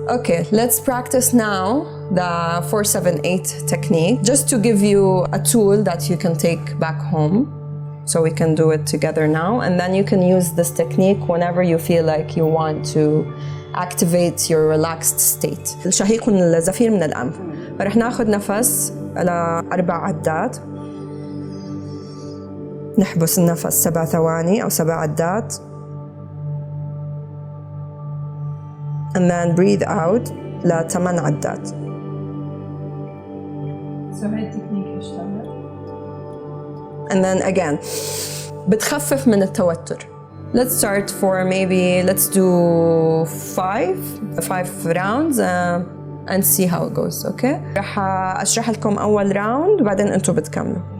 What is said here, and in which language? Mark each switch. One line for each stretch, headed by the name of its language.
English: Okay, let's practice now the 4-7-8 technique, just to give you a tool that you can take back home. So we can do it together now, and then you can use this technique whenever you feel like you want to activate your relaxed state.
Arabic: الشهيق والزفير من الأنف. فرح ناخد نفس على 4 عدات. نحبس النفس 7 ثواني أو 7 عدات.
English: And then breathe out
Arabic: ل8 عدات. So هاي التكنيك ايش تعمل؟
English: And then again
Arabic: بتخفف من التوتر.
English: Let's start for maybe let's do 5 rounds and see how it goes. Okay?
Arabic: رح أشرح لكم أول راوند وبعدين أنتوا بتكملوا.